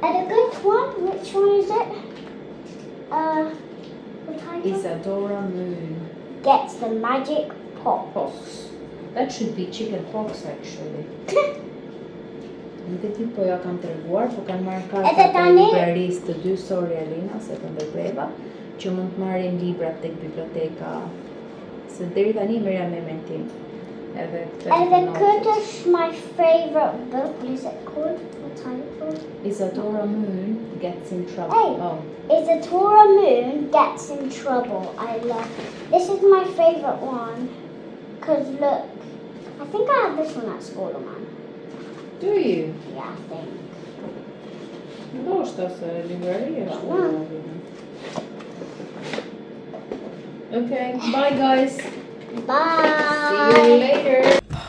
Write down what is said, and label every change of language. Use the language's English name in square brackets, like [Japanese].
[English] And a good one, which one is it? The title? Isadora Moon. Gets the magic pop. Pox. That should be chicken pox actually. [Albanian] Nuk e di po ja kam treguar, po kanë marrë Edhe karta të tani- librarisë të dy, [English] sorry [Albanian] Alina, se të ndërpreva, që mund të marrin libra tek biblioteka. Se deri tani merja me emrin tim. Edhe këtë Edhe notit. këtë është [English] my favorite book. What is it called? The title? Isadora Moon gets in trouble. Hey. Oh, Isadora Moon Gets in Trouble. I love this is my favorite one. Cause look, I think I have this one at school, man. do you? Yeah, I think. [Albanian] Ndoshta se librari është. Ja. [English] Okay, bye guys. Bye. See you later.